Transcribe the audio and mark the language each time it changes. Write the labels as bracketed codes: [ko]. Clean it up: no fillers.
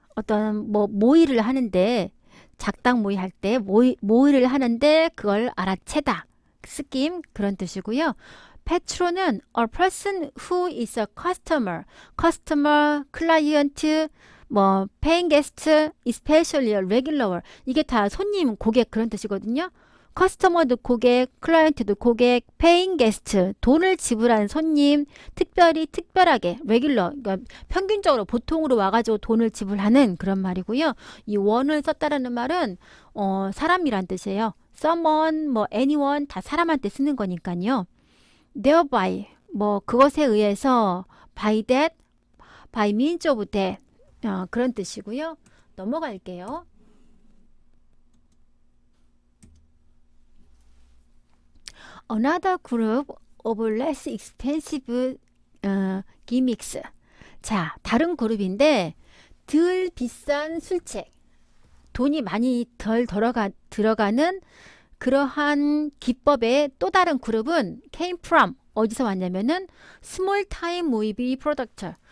[ko] 어떤 뭐 모의를 하는데 작당 모의 할 때 모의를 하는데 그걸 알아채다. scheme 그런 뜻이고요. [en] patron은 a person who is a customer, client, 뭐 paying guest, especially a regular. [ko] 이게 다 손님, 고객 그런 뜻이거든요. 커스터머도 고객, 클라이언트도 고객, [en] paying guest, [ko] 돈을 지불하는 손님, 특별하게, regular, 그러니까 평균적으로 보통으로 와가지고 돈을 지불하는 그런 말이고요. 이 one을 썼다라는 말은 사람이란 뜻이에요. someone, 뭐 anyone 다 사람한테 쓰는 거니까요. [en] thereby, 뭐 [ko] 그것에 의해서 [en] by that, by means of that 그런 뜻이고요. [ko] 넘어갈게요. [en] Another group of less expensive gimmicks. [ko] 자, 다른 그룹인데 덜 비싼 술책, 돈이 많이 덜 들어가는 그러한 기법의 또 다른 그룹은 [en] came from [ko] 어디서 왔냐면은 [en] small time movie producer.